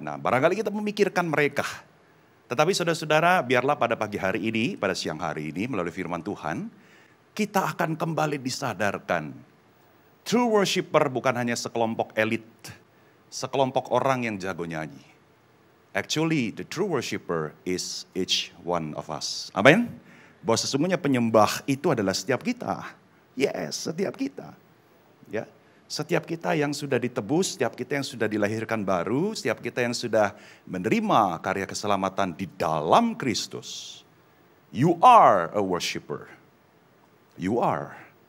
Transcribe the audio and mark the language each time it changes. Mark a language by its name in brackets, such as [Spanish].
[Indonesian] Nah, barangkali kita memikirkan mereka. Tetapi saudara-saudara, biarlah pada pagi hari ini, pada siang hari ini melalui firman Tuhan, kita akan kembali disadarkan. True worshipper bukan hanya sekelompok elit, sekelompok orang yang jago nyanyi. [English] Actually, the true worshiper is each one of us. [Indonesian] Amin. Bahwa sesungguhnya penyembah itu adalah setiap kita. Yes, setiap kita. Ya, setiap kita yang sudah ditebus, setiap kita yang sudah dilahirkan baru, setiap kita yang sudah menerima karya keselamatan di dalam Kristus. [English] You are a worshiper. You are.